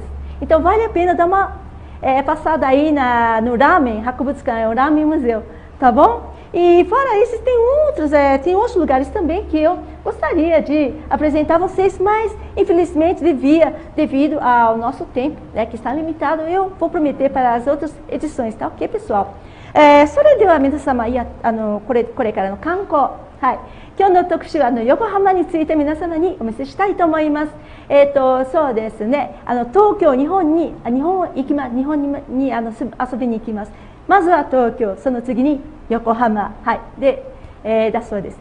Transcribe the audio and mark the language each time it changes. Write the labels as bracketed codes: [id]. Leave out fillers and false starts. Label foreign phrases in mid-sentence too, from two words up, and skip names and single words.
[pt] Então, vale a pena dar uma passada aí no Ramen Hakubutsukan, o Ramen Museu, tá bom? E fora isso, tem outros lugares também que eu gostaria de apresentar a vocês, mas infelizmente devido ao nosso tempo, né, que está limitado, eu vou prometer para as outras edições, tá ok, pessoal? [ja] それでは皆様、これからの観光、はい、今日の特集は横浜について皆様にお見せしたいと思います。そうですね、東京、日本に遊びに行きます。まずは東京、その次に横浜、はい、だそうです。